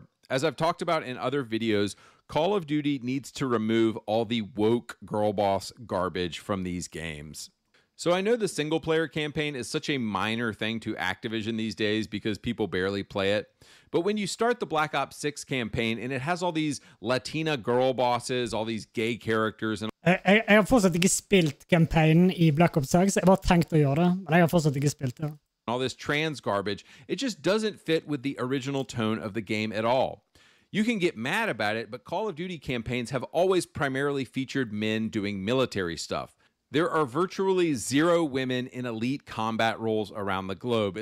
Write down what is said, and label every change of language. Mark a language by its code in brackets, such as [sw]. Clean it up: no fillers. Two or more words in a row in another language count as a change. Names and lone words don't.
[en] As I've talked about in other videos, Call of Duty needs to remove all the woke girl boss garbage from these games. So I know the single player campaign is such a minor thing to Activision these days because people barely play it. But when you start the Black Ops 6 campaign and it has all these Latina girl bosses, all these gay characters and [no] Jeg har fortsatt ikke spilt campaignen i Black Ops 6. Jeg har bare tenkt å gjøre det, men jeg har fortsatt ikke spilt det. [en] all this trans garbage, it just doesn't fit with the original tone of the game at all. You can get mad about it, but Call of Duty campaigns have always primarily featured men doing military stuff. There are virtually 0 women in elite combat roles around the globe.